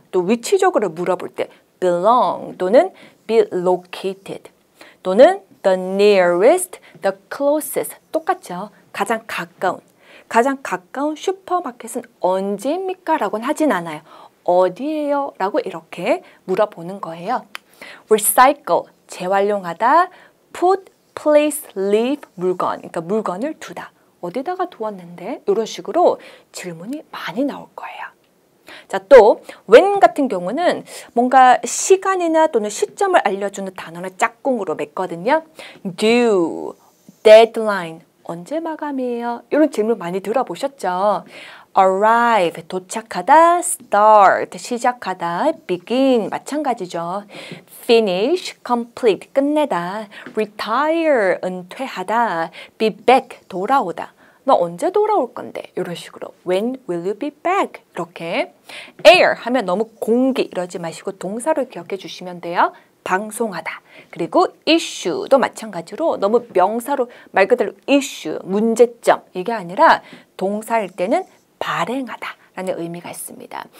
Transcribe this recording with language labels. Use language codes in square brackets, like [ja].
[ko] 또 위치적으로 물어볼 때 belong 또는 be located 또는 the nearest, the closest 똑같죠. 가장 가까운 슈퍼마켓은 언제입니까? 라고는 하진 않아요. 어디예요? 라고 이렇게 물어보는 거예요. recycle, 재활용하다. [en] put, place, leave, 물건. [ko] 그러니까 물건을 두다. 어디다가 두었는데? 이런 식으로 질문이 많이 나올 거예요. 자, 또 when 같은 경우는 뭔가 시간이나 또는 시점을 알려주는 단어를 짝꿍으로 맺거든요. due, deadline, 언제 마감이에요? 이런 질문 많이 들어보셨죠? arrive, 도착하다. start, 시작하다. begin, 마찬가지죠. [en] finish, complete, 끝내다. [ko] retire, 은퇴하다. [en] be back, 돌아오다. [ko] 너 언제 돌아올 건데? 이런 식으로 [en] when will you be back? [ko] 이렇게 air 하면 너무 공기 이러지 마시고 동사를 기억해 주시면 돼요. 방송하다. 그리고 issue도 마찬가지로 너무 명사로 말 그대로 issue, 문제점 이게 아니라 동사일 때는 발행하다 라는 의미가 있습니다.